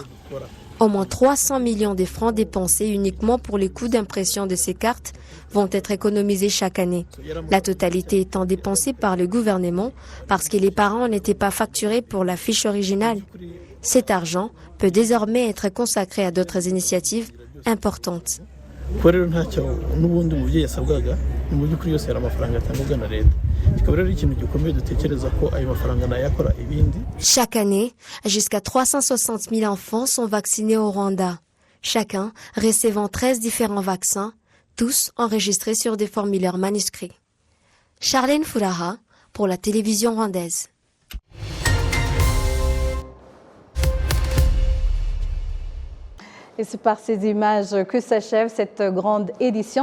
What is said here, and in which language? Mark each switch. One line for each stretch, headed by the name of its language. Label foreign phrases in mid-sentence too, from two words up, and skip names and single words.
French: Au moins 300 millions de francs dépensés uniquement pour les coûts d'impression de ces cartes vont être économisés chaque année. La totalité étant dépensée par le gouvernement parce que les parents n'étaient pas facturés pour la fiche originale. Cet argent peut désormais être consacré à d'autres initiatives importantes.
Kinyarwanda: kuko rero ntacyo n'ubundi umubyeyi yasabwaga mu by'ukuri yose yari amafaranga atangwa na leta kikaba rero ikintu gikomeye dutekereza ko ayo mafaranga nayakora ibindi.
French: Chaque année, jusqu'à 360 000 enfants sont vaccinés au Rwanda, chacun recevant 13 différents vaccins, tous enregistrés sur des formulaires manuscrits. Charlène Furaha pour la télévision rwandaise. Et c'est par ces images que s'achève cette grande édition.